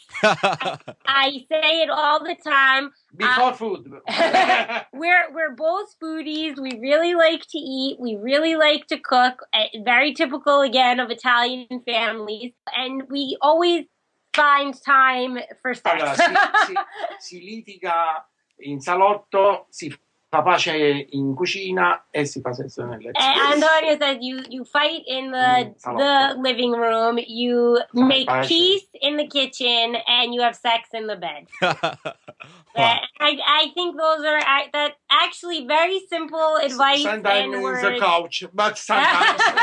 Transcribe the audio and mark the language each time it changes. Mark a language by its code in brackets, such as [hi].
[en] I say it all the time. Before food. We're both foodies. We really like to eat. We really like to cook. Very typical, again, of Italian families. And we always find time for sex. [it] Allora, si litiga in salotto, si fa pace in cucina e si fa sesso nel letto. [en] Antonio says you fight in the living room, you make peace in the kitchen, and you have sex in the bed. I think those are that actually very simple advice. Sometimes and words. The couch, but sometimes.